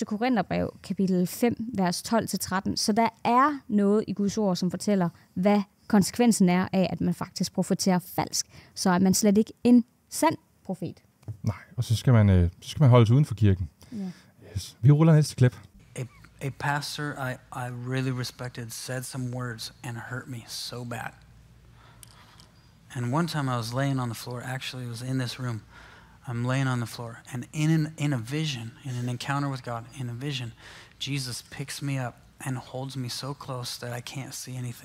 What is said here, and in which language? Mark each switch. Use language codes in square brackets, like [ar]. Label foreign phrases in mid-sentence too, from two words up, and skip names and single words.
[da] Korintherbrev kapitel 5, vers 12-13. Så der er noget i Guds ord, som fortæller, hvad konsekvensen er af, at man faktisk profeterer falsk. Så er man slet ikke en sand profet. Nej, og så skal man holdes uden for kirken. [en] Yeah. Yes. [da] Vi ruller næste klip. [en] A pastor I really respected said some words and hurt me so bad. And one time I was laying on the floor, actually it was in this room. I'm laying on the floor, and in a vision, in an encounter with God, in a vision, Jesus picks me up and holds me so close that I can't see anything.